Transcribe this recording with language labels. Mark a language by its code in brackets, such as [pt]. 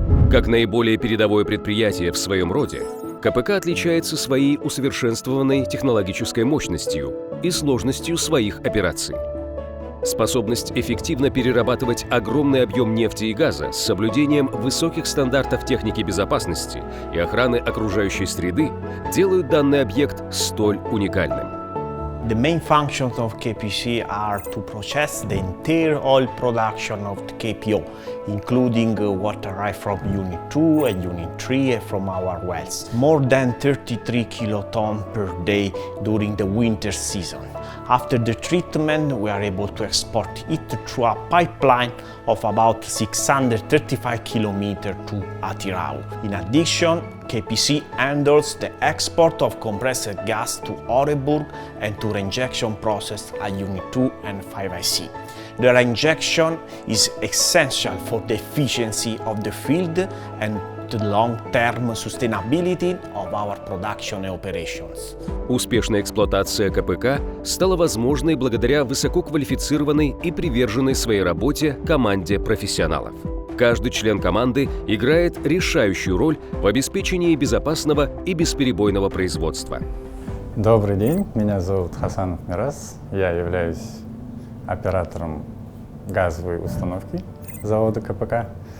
[ru] Как наиболее передовое предприятие в своем роде, КПК отличается своей усовершенствованной технологической мощностью и сложностью своих операций. Способность эффективно перерабатывать огромный объем нефти и газа с соблюдением высоких стандартов техники безопасности и охраны окружающей среды делают данный объект столь уникальным. [en] The main functions of KPC are to process the entire oil production of the KPO, including what arrives from Unit 2 and Unit 3 from our wells. More than 33 kilotons per day during the winter season. After the treatment, we are able to export it through a pipeline of about 635 kilometers to Atirau. In addition, KPC handles the export of compressed gas to Oreburg and to reinjection process at Unit 2 and 5IC. The reinjection is essential for the efficiency of the field and the long-term sustainability of our production operations. [ru] Успешная эксплуатация КПК стала возможной благодаря высококвалифицированной и приверженной своей работе команде профессионалов. Каждый член команды играет решающую роль в обеспечении безопасного и бесперебойного производства. Добрый день, меня зовут Хасанов Мирас, я являюсь оператором газовой установки завода КПК.